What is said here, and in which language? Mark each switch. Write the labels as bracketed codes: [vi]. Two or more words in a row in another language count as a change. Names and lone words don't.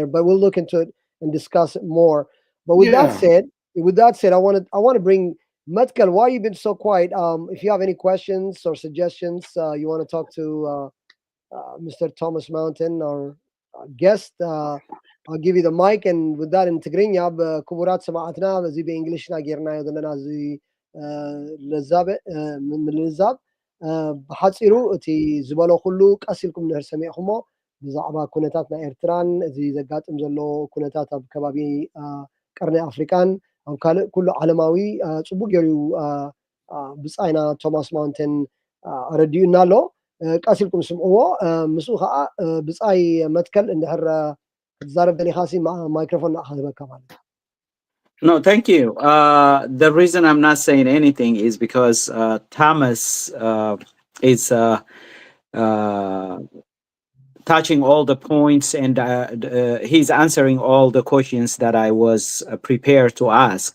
[en] But we'll look into it and discuss it more. But with that said, I want to bring Metkel. Why you been so quiet? If you have any questions or suggestions, you want to talk to Mr. Thomas Mountain, our guest, I'll give you the mic. And with that, in Tigrinya, [ti] ክቡራት ሰማዕትና በዚ በእንግሊሽና ጌርናዮ ዘለና እዚ ምልዛብ ብሓፂሩ እቲ ዝበሎ ኩሉ ቀሲልኩም ንህር ሰሚዕኹሞ ብዛዕባ ኩነታት ናይ ኤርትራን እዚ ዘጋጥም ዘሎ ኩነታት ኣብ ከባቢ ቀርኒ ኣፍሪካን ኣብ ካልእ ኩሉ ዓለማዊ ፅቡቅ ገይሩ ብፃይና ቶማስ ማውንተን ረዲኡና ኣሎ ቀሲልኩም ስምዕዎ ምስኡ ከዓ ብፃይ መትከል እንድሕር ክትዛረብ ደሊኻሲ ማይክሮፎን ንኣኸበካ ማለት እዩ [en] No, thank you. The reason I'm not saying anything is because Thomas is touching all the points, and he's answering all the questions that I was prepared to ask.